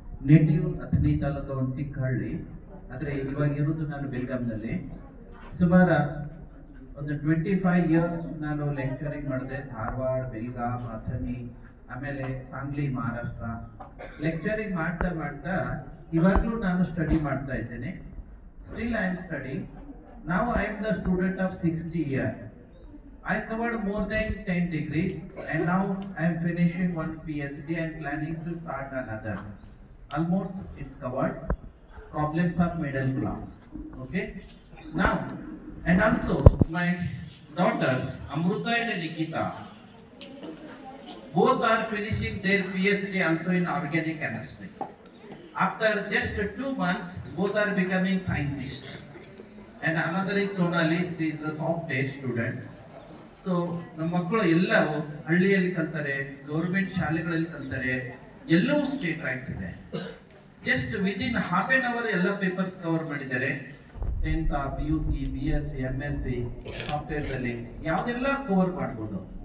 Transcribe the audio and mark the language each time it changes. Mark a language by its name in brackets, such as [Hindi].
[Kannada] Native Athani taluk ಒಂದು ಚಿಕ್ಕ ಹಳ್ಳಿ, ಆದರೆ ಇವಾಗ ಇರೋದು ನಾನು ಬೆಳಗಾಂನಲ್ಲಿ. ಸುಮಾರು ಒಂದು 25 ಇಯರ್ಸ್ ನಾನು ಲೆಕ್ಚರಿಂಗ್ ಮಾಡಿದೆ. ಧಾರವಾಡ, ಬೆಳಗಾಂ, ಅಥಣಿ, ಆಮೇಲೆ ಸಾಂಗ್ಲಿ, ಮಹಾರಾಷ್ಟ್ರ. ಲೆಕ್ಚರಿಂಗ್ ಮಾಡ್ತಾ ಮಾಡ್ತಾ ಇವಾಗಲೂ ನಾನು ಸ್ಟಡಿ ಮಾಡ್ತಾ ಇದ್ದೇನೆ. [English] Still I am study. Now I am the student of 60 years. I covered more than 10 degrees and now I am finishing one PhD and planning to start another. Almost it's covered. Problems of middle class. Okay. Now, and also my daughters Amruta and Nikita, both are finishing their PhD also in organic chemistry. After just 2 months, both are becoming scientists. And another is Sonali, she is the software student. [Kannada] So ನಮ್ಮ ಮಕ್ಕಳು ಎಲ್ಲವೂ ಹಳ್ಳಿಯಲ್ಲಿ ಕಲ್ತಾರೆ, government ಶಾಲೆಗಳಲ್ಲಿ ಕಲ್ತಾರೆ, ಎಲ್ಲವೂ state ranks ಇದೆ. [English] just within half an hour [Kannada] ಎಲ್ಲ papers cover ಮಾಡಿದ್ದಾರೆ. 10th PUC, BSc, MSc ಸಾಫ್ಟ್ವೇರ್ದಲ್ಲಿ ಯಾವುದೆಲ್ಲ ಕವರ್ ಮಾಡ್ಬೋದು.